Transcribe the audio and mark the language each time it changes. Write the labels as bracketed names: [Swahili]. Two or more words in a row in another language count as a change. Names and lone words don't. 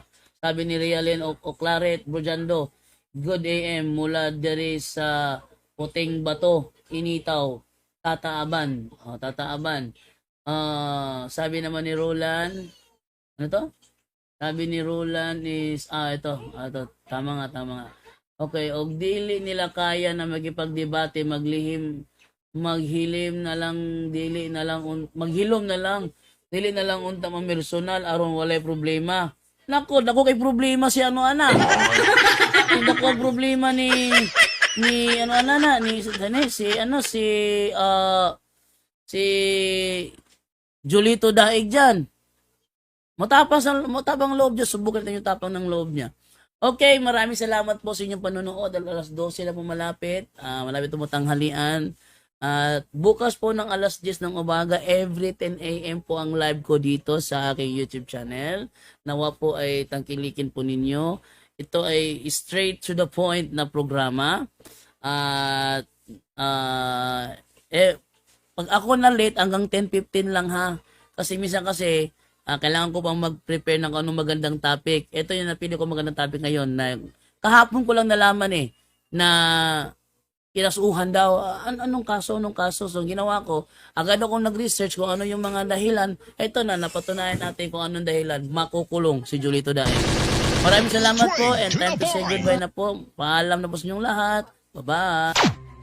[Filipino] Sabi ni Rialyn Oclaret Brojando, [English] good AM [Filipino] mula diri sa Puting Bato, Initaw, Tataaban. Tataaban. Sabi naman ni Roland, ano to? Sabi ni Roland is, ito, tama nga. Okay, [Cebuano] og dili nila kaya na magipagdebate, maghilom na lang, dili na lang unta personal aron walay problema. Nako kay problema si ano ana. [Filipino] Hindi ko problema ni ano ana si Julito Daig diyan. Matabang loob niya, subukan natin yung tapang ng loob niya. Okay, maraming salamat po sa inyong panonood. Alas 12 na po malapit. Malapit tumatanghalian. At bukas po ng alas 10 ng umaga, [English] every 10 a.m. [Filipino] po ang live ko dito sa aking YouTube channel. Nawa po ay tangkilikin po ninyo. Ito ay [English] straight to the point [Filipino] na programa. At pag ako na late, hanggang 10:15 lang ha. Kasi minsan kailangan ko pang mag-prepare ng anong magandang topic. Ito yung napili ko magandang topic ngayon na kahapon ko lang nalaman na kinasuhan daw. Anong kaso? So ginawa ko, agad akong nag-research kung ano yung mga dahilan. Ito na, napatunayan natin kung anong dahilan. Makukulong si Julito Daig. Maraming salamat po and [English] time to say goodbye [Filipino] na po. Paalam na po sa inyong lahat. Bye-bye.